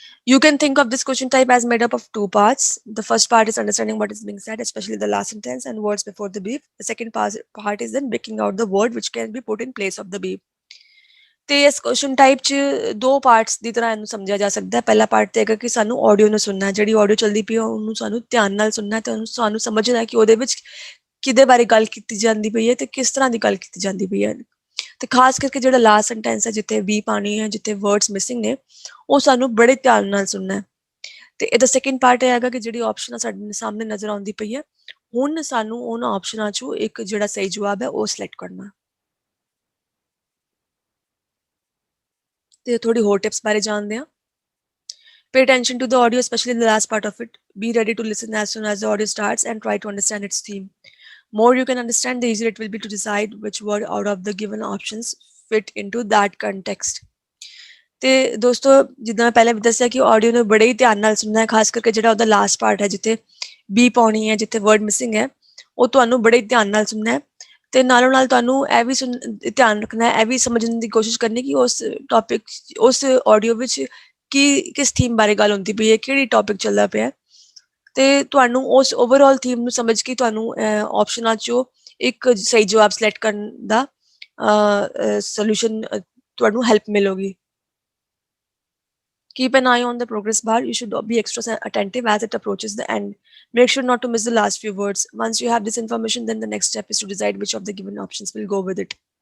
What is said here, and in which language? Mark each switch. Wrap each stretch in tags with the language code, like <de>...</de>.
<en>You can think of this question type as made up of 2 parts. The first part is understanding what is being said, especially the last sentence and words before the beep. The second part is then picking out the word which can be put in place of the beep.</en> <pa>ਤੇ ਇਸ question type 'ਚ 2 parts ਦੀ ਤਰ੍ਹਾਂ ਇਹਨੂੰ ਸਮਝਿਆ ਜਾ ਸਕਦਾ ਹੈ। ਪਹਿਲਾ ਪਾਰਟ ਤੇ ਹੈਗਾ ਕਿ ਸਾਨੂੰ ਆਡੀਓ ਨੂੰ ਸੁਣਨਾ, ਜਿਹੜੀ ਆਡੀਓ ਚੱਲਦੀ ਪਈ ਉਹਨੂੰ ਸਾਨੂੰ ਧਿਆਨ ਨਾਲ ਸੁਣਨਾ ਤੇ ਸਾਨੂੰ ਸਮਝਣਾ ਕਿ ਉਹਦੇ ਵਿੱਚ ਕਿਹਦੇ ਬਾਰੇ ਗੱਲ ਕੀਤੀ ਜਾਂਦੀ ਪਈ ਹੈ ਤੇ ਕਿਸ ਤਰ੍ਹਾਂ ਦੀ ਗੱਲ ਕੀਤੀ ਜਾਂਦੀ ਪਈ ਹੈ। ਤੇ ਖਾਸ ਕਰਕੇ ਜਿਹੜਾ ਲਾਸਟ ਸੈਂਟੈਂਸ ਹੈ ਜਿੱਥੇ ਬੀਪ ਆਣੀ ਹੈ, ਜਿੱਥੇ ਵਰਡਸ ਮਿਸਿੰਗ ਨੇ, ਉਹ ਸਾਨੂੰ ਬੜੇ ਧਿਆਨ ਨਾਲ ਸੁਣਨਾ ਹੈ। ਤੇ ਇਹਦਾ ਸੈਕੰਡ ਪਾਰਟ ਇਹ ਹੈਗਾ ਕਿ ਜਿਹੜੀ ਆਪਸ਼ਨ ਸਾਡੇ ਸਾਹਮਣੇ ਨਜ਼ਰ ਆਉਂਦੀ ਪਈ ਹੈ, ਹੁਣ ਸਾਨੂੰ ਉਹਨਾਂ ਆਪਸ਼ਨਾਂ 'ਚੋਂ ਇੱਕ ਜਿਹੜਾ ਸਹੀ ਜਵਾਬ ਹੈ ਉਹ ਸਿਲੈਕਟ ਕਰਨਾ। ਤੇ ਥੋੜੀ ਹੋਰ ਟਿਪਸ ਬਾਰੇ ਜਾਣਦੇ ਹਾਂ।</pa> <en>Pay attention to the audio, especially in the last part of it. Be ready to listen as soon as the audio starts and try to understand its theme. more you can understand, the easier it will be to decide which word out of the given options fit into that context.</en> <pa>ਤੇ ਦੋਸਤੋ ਜਿੱਦਾਂ ਮੈਂ ਪਹਿਲਾਂ ਵੀ ਦੱਸਿਆ ਕਿ audio ਨੂੰ ਬੜੇ ਹੀ ਧਿਆਨ ਨਾਲ ਸੁਣਨਾ ਹੈ, ਖਾਸ ਕਰਕੇ ਜਿਹੜਾ ਉਹਦਾ ਲਾਸਟ ਪਾਰਟ ਹੈ ਜਿੱਥੇ ਬੀ ਪਾਉਣੀ ਹੈ, ਜਿੱਥੇ ਵਰਡ ਮਿਸਿੰਗ ਹੈ, ਉਹ ਤੁਹਾਨੂੰ ਬੜੇ ਹੀ ਧਿਆਨ ਨਾਲ ਸੁਣਨਾ ਹੈ। ਤੇ ਨਾਲੋਂ ਨਾਲ ਤੁਹਾਨੂੰ ਇਹ ਵੀ ਧਿਆਨ ਰੱਖਣਾ ਹੈ, ਇਹ ਵੀ ਸਮਝਣ ਦੀ ਕੋਸ਼ਿਸ਼ ਕਰਨੀ ਕਿ ਉਸ ਟੌਪਿਕ, ਉਸ ਆਡੀਓ ਵਿੱਚ ਕਿਸ ਥੀਮ ਬਾਰੇ ਗੱਲ ਹੁੰਦੀ ਪਈ ਹੈ, ਕਿਹੜੀ ਟੌਪਿਕ ਚੱਲਦਾ ਪਿਆ, ਤੇ ਤੁਹਾਨੂੰ ਉਸ ਓਵਰਆਲ ਥੀਮ ਨੂੰ ਸਮਝ ਕੇ ਤੁਹਾਨੂੰ ਆਪਸ਼ਨਾਂ ਚੋਂ ਇੱਕ ਸਹੀ ਜਵਾਬ ਸਿਲੈਕਟ ਕਰਨ ਦਾ ਸੋਲੂਸ਼ਨ ਤੁਹਾਨੂੰ ਹੈਲਪ ਮਿਲੇਗੀ।</pa> <en>Keep an eye on the progress bar. You should be extra attentive as it approaches the end. Make sure not to miss the last few words. Once you have this information, then the next step is to decide which of the given options will go with it.</en>